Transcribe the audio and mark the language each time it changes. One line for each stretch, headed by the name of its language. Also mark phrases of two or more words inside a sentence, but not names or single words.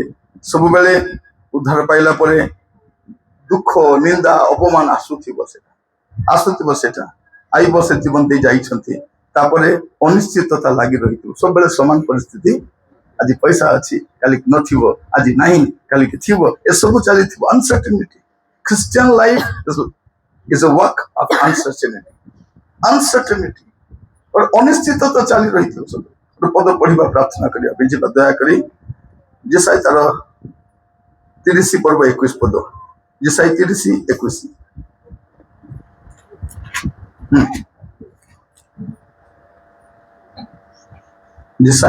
Odia: ସବୁବେଳେ ଉଦ୍ଧାର ପାଇଲା ପରେ ଦୁଃଖ, ନିନ୍ଦା, ଅପମାନ ଆସୁଥିବ, ସେଟା ଆଇବ। ସେ ଜୀବନ ଦେଇ ଯାଇଛନ୍ତି, ତାପରେ ଅନିଶ୍ଚିତତା ଲାଗି ରହିଥିବ। ସବୁବେଳେ ସମାନ ପରିସ୍ଥିତି, ଆଜି ପଇସା ଅଛି କାଲିକି ନଥିବ, ଆଜି ନାହିଁ କାଲିକି ଥିବ, ଏସବୁ ଚାଲିଥିବ।
English: uncertainty, Christian life is a work of uncertainty,
Odia: ଅନିଶ୍ଚିତତା ଚାଲି ରହିଥିବ। ସବୁ ଗୋଟେ ପଦ ପଢିବା, ପ୍ରାର୍ଥନା କରିବା ପାଇଁ ଯିବା ଦୟାକରି। ଯେସାଇ ତାର 30 ପର୍ବ 21 ପଦ, ଯେସାଇ 30:21। ଯେସାଇ